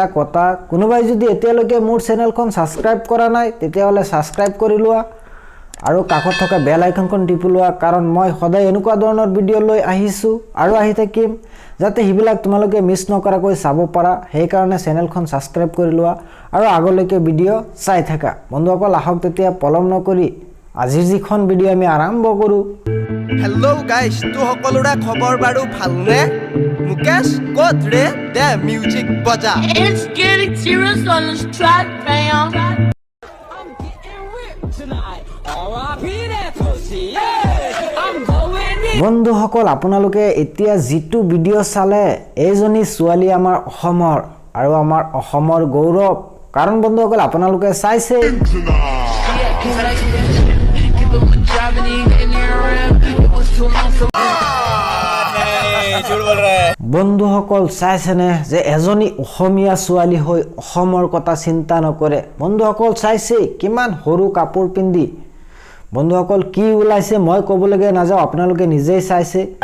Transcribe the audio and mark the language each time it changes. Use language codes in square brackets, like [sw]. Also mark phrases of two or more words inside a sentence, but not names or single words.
[as] কথা কোনোবাই যদি এতিয়ালৈকে মোৰ চেনেলখন সাবস্ক্ৰাইব কৰা নাই তেতিয়াহলে সাবস্ক্ৰাইব কৰি লোৱা আৰু কাষত থকা বেল আইকনখন টিপি লোৱা কাৰণ মই সদায় এনেকুৱা ধৰণৰ ভিডিঅ' লৈ আহিছো আৰু আহি থাকিম যাতে হিবিলাক তোমালোকে মিছ নকৰাকৈ চাব পাৰা সেই কাৰণে চেনেলখন সাবস্ক্ৰাইব কৰি লোৱা আৰু আগলৈকে ভিডিঅ' চাই থাকা বন্ধুসকল আহক তেতিয়া পলম নকৰি আজিৰ যিখন ভিডিঅ' আমি আৰম্ভ কৰো [en] hello guys [as] तू সকলোৰে খবৰ বাৰু ভালনে মুকেশ ক'ত ৰে দে মিউজিক বজা [en] It's getting serious on this track, fam. I'm getting ripped tonight. R.I.P. that pussy. Yeah. I'm going in. [as] বন্ধুসকল আপোনালোকে এতিয়া জিটু ভিডিঅ' চালে এইজনী ছোৱালী আমাৰ অসমৰ আৰু আমাৰ অসমৰ গৌৰৱ কাৰণ বন্ধুসকল আপোনালোকে চাইছে বন্ধুসকল চাইছেনে যে এজনী অসমীয়া ছোৱালী হৈ অসমৰ কথা চিন্তা নকৰে বন্ধুসকল চাইছে কিমান সৰু কাপোৰ পিন্ধি বন্ধুসকল কি ওলাইছে মই কবলগীয়া নাযাওঁ আপোনালোকে নিজেই চাইছে